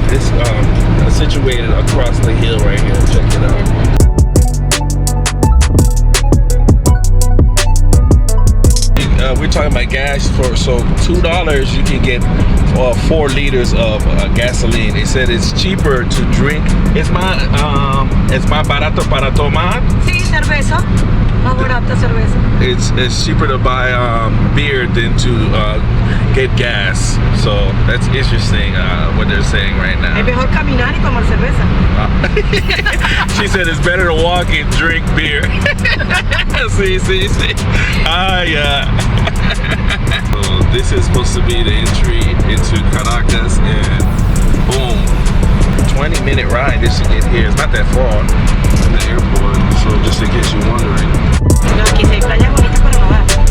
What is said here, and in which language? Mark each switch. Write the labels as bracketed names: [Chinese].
[English] It's situated across the hill right here. Check it out. We're talking about gas for $2 you can get 4 liters of gasoline. They said it's cheaper to drink. [Spanish] Es más barato para tomar. Sí, cerveza. Más barata cerveza. [English] It's cheaper to buy beer than to get gas. So that's interesting what they're saying right now. [Spanish] Es mejor caminar y tomar cerveza. [English] She said it's better to walk and drink beer. See. Yeah. So this is supposed to be the entry into Caracas, and boom, 20-minute ride just to get here. It's not that far from the airport, so just in case you're wondering. [Spanish] No, aquí hay playas bonitas para nadar.